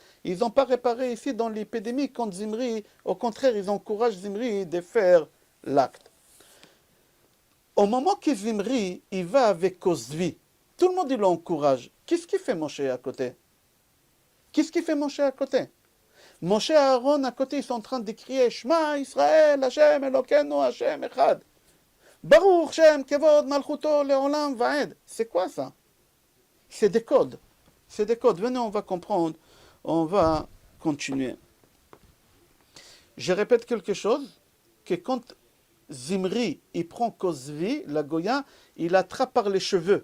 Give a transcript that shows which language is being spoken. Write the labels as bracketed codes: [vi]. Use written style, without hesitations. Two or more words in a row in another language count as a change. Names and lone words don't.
[fr] Ils n'ont pas réparé ici dans l'épidémie contre Zimri. Au contraire, ils encouragent Zimri de faire l'acte. Au moment que Zimri, il va avec Kozvi, tout le monde il l'encourage. Qu'est-ce qu'il fait Moshe à côté? Qu'est-ce qu'il fait Moshe à côté? Moshe et Aaron à côté, ils sont en train de crier [he] שמע ישראל, ה' אלוקינו, ה' אחד. ברוך שם כבוד מלכותו לעולם ועד. [fr] C'est quoi ça? C'est des codes. C'est des codes. Venez, on va comprendre. On va continuer. Je répète quelque chose, que quand Zimri, il prend Kozvi, la Goya, il l'attrape par les cheveux.